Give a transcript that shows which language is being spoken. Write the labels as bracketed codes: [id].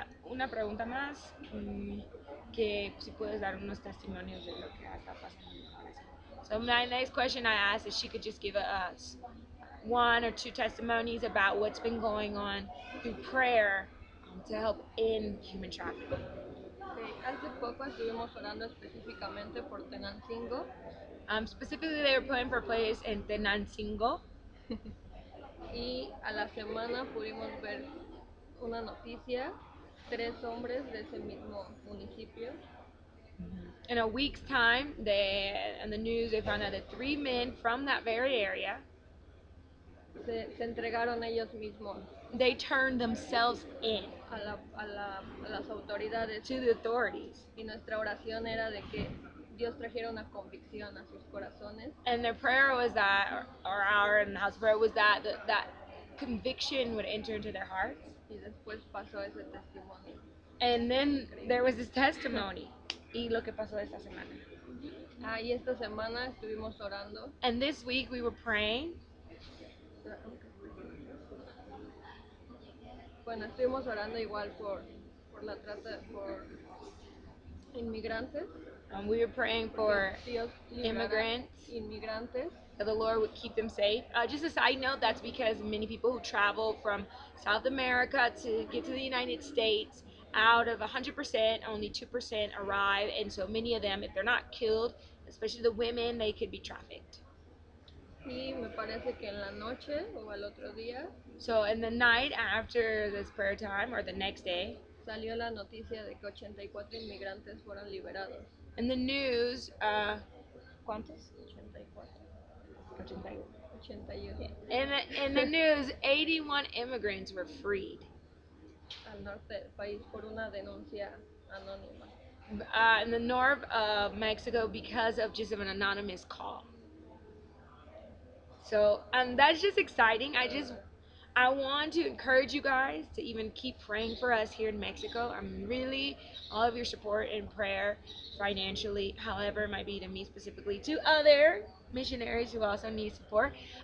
[es] Una pregunta más, que si puedes dar unos testimonios de lo que está pasando ahora sí. [en] So my next question I asked is she could just give us one or two testimonies about what's been going on through prayer to help end human trafficking. [es] Hace poco estuvimos orando específicamente por Tenancingo. [en] Specifically, they were praying for a place in Tenancingo. [es] Y a la semana pudimos ver una noticia, 3 hombres de ese mismo municipio [en] In a week's time, in the news, they found out that 3 men from that very area, [es] se entregaron ellos mismos [en] they turned themselves in [es] a las autoridades. [en] to the authorities. [es] Y nuestra oración era de que Dios trajera una convicción a sus corazones. [en] And their prayer was that, or our in the house prayer was that that conviction would enter into their hearts. [es] Y después pasó ese testimonio. [en] And then there was this testimony. [es] Y lo que pasó esta semana. Y esta semana estuvimos orando. [en] And this week we were praying. [es] Bueno, estuvimos orando igual por la trata, por inmigrantes. [en] We were praying for [es] Dios [en] immigrants, [es] inmigrantes. [en] that the Lord would keep them safe. Just a side note, that's because many people who travel from South America to get to the United States, out of 100%, only 2% arrive, and so many of them, if they're not killed, especially the women, they could be trafficked. [es] Y me parece que en la noche o al otro día [en] So in the night after this prayer time, or the next day, [es] salió la noticia de que 84 inmigrantes fueron liberados. [en] in the news, [es] ¿cuántos? 84. 81. 81. [en] In the news, 81 immigrants were freed. [es] Al norte del país por una denuncia anónima. [en] In the north of Mexico because of just an anonymous call. So that's just exciting. I want to encourage you guys to even keep praying for us here in Mexico. I'm really all of your support and prayer financially, however it might be to me specifically, to other missionaries who also need support.